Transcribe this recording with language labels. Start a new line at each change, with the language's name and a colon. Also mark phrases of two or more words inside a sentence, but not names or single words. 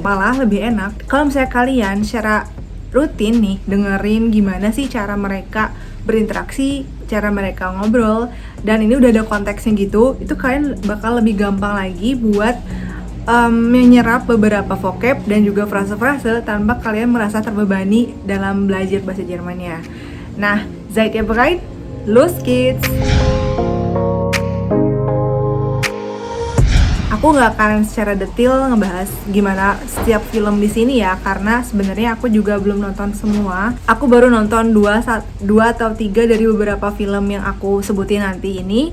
Indonesian: Malah lebih enak kalau misalnya kalian secara rutin nih dengerin gimana sih cara mereka berinteraksi, cara mereka ngobrol, dan ini udah ada konteksnya gitu, itu kalian bakal lebih gampang lagi buat menyerap beberapa vocab dan juga frase-frase tanpa kalian merasa terbebani dalam belajar bahasa Jermannya. Nah,
German: seid ihr bereit? Los geht's!
Indonesian: Aku nggak akan secara detail ngebahas gimana setiap film di sini ya, karena sebenarnya aku juga belum nonton semua. Aku baru nonton 2 atau 3 dari beberapa film yang aku sebutin nanti ini.